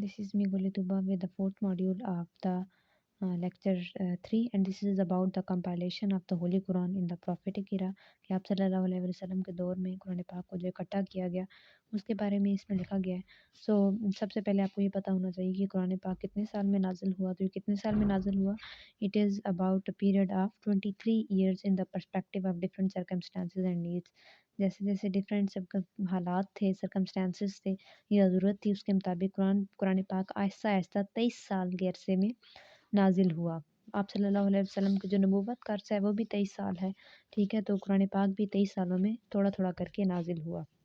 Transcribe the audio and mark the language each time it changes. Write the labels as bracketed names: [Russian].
[English] This is me Gulituba with the fourth module of the lecture 3, and this is about the compilation of the Holy Quran in the prophetic era [Urdu] کہ آپ صلی اللہ علیہ وسلم کے دور میں قرآن پاک کو جو اکٹھا کیا گیا اس کے بارے میں اس میں لکھا گیا ہے. سب سے پہلے آپ کو یہ پتہ ہونا چاہیے کہ قرآن پاک کتنے سال میں نازل ہوا. تو یہ کتنے سال میں نازل ہوا؟ [English] It is about a period of 23 years in the perspective of different circumstances and needs. [Urdu] جیسے جیسے ڈفرینٹ حالات تھے، سرکمسٹانسز تھے یا ضرورت تھی، اس کے مطابق قرآن پاک آہستہ آہستہ 23 سال کے عرصے میں نازل ہوا. آپ صلی اللہ علیہ وسلم کی جو نبوت کا عرصہ ہے وہ بھی 23 سال ہے، ٹھیک ہے. تو قرآن پاک بھی 23 سالوں میں تھوڑا تھوڑا کر کے نازل ہوا.